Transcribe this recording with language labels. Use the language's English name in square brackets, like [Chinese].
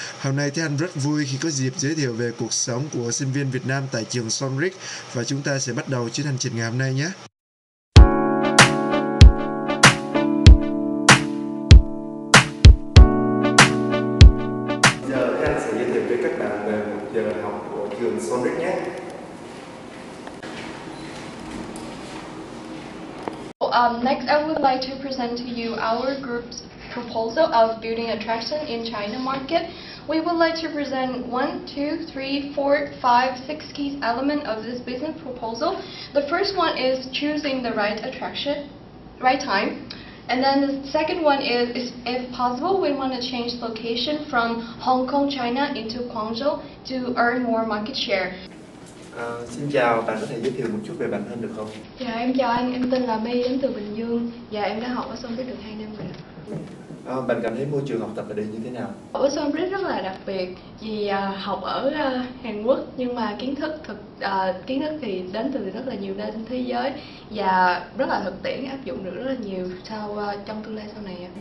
[Vietnamese] Hôm nay Thế Anh rất vui khi có dịp giới thiệu về cuộc sống của sinh viên Việt Nam tại trường Soulbridge và chúng ta sẽ bắt đầu chuyến hành trình ngày hôm nay nhé. Giờ Thế Anh sẽ giới thiệu với các bạn về một giờ học của trường Soulbridge nhé. [English] Next, I would like to present to you our group's proposal of building attraction in China market. We would like to present 1, 2, 3, 4, 5, 6 key elements of this business proposal. The first one is choosing the right attraction, right time. And then the second one is if possible, we want to change location from Hong Kong, China into Guangzhou to earn more market share. [Vietnamese] Xin chào, bạn có thể giới thiệu một chút về bản thân được không? Dạ, em chào anh, em tên là My đến từ Bình Dương. Dạ, em đã học ở Soulbridge được 2 năm rồi. Bạn cảm thấy môi trường học tập ở đây như thế nào? Ở Soulbridge rất là đặc biệt vì học ở Hàn Quốc nhưng mà kiến thức thì đến từ rất là nhiều nơi trên thế giới và rất là thực tiễn, áp dụng được rất là nhiều trong tương lai sau này.